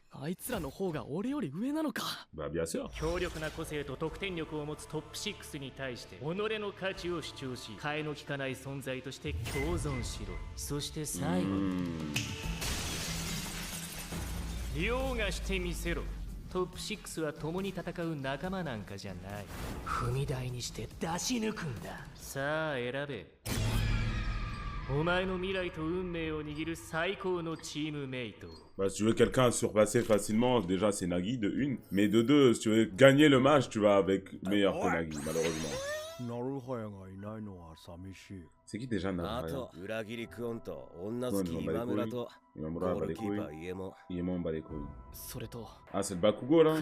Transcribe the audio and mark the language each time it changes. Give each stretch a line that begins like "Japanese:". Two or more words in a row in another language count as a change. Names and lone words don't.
French: Bah bien sûr.
Japanese: Top 6 は共に戦う仲間なんかじゃない。踏み台にして出し抜くんだ。さあ選べ。お前の未来と運命を握る最高のチームメイト。
French: Bah, si tu veux quelqu'un à surpasser facilement, déjà c'est Nagi de 1. Mais de 2, si tu veux gagner le match, tu vas avec meilleur que Nagi, malheureusement. C'est qui déjà Naruhaya? Imamura bat les couilles. Iemon bat les couilles. Ah, c'est le Bakugo là?